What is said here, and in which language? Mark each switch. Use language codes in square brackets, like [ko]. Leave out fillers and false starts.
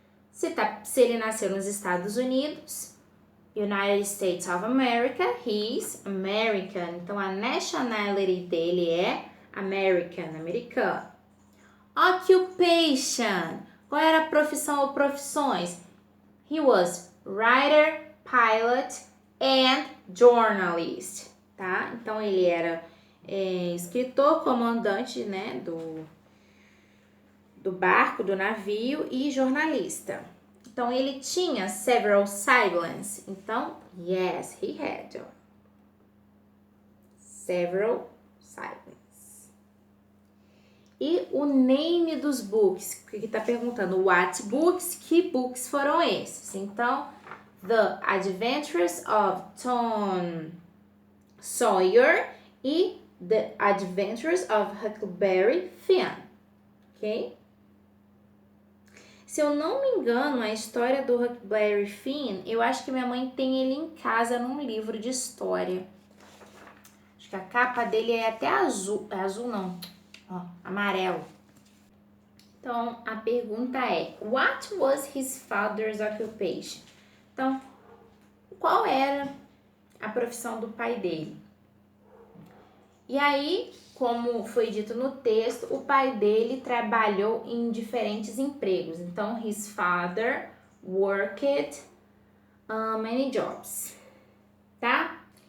[pt] Se ele nasceu nos Estados Unidos, [en] United States of America, he's American. [pt] Então, a nationality dele é American, americano. Occupation. Qual era a profissão ou profissões? [en] He was writer, pilot, and journalist. [pt] Tá? Então, ele era escritor, comandante, né, do barco, do navio e jornalista. Então, ele tinha several siblings. [en] Então, yes, he had several siblings. [pt] E o name dos books, que está perguntando [en] what books, [pt] que books foram esses? Então, The Adventures of Tom Sawyer e The Adventures of Huckleberry Finn, ok? Se eu não me engano, a história do Huckleberry Finn, eu acho que minha mãe tem ele em casa num livro de história. Acho que a capa dele é até azul. É azul não, ó, amarelo. Então, a pergunta é, [en] what was his father's occupation? [pt] Então, qual era a profissão do pai dele? E aí, como foi dito no texto, o pai dele trabalhou em diferentes empregos. [en] Então, his father worked many jobs, tá?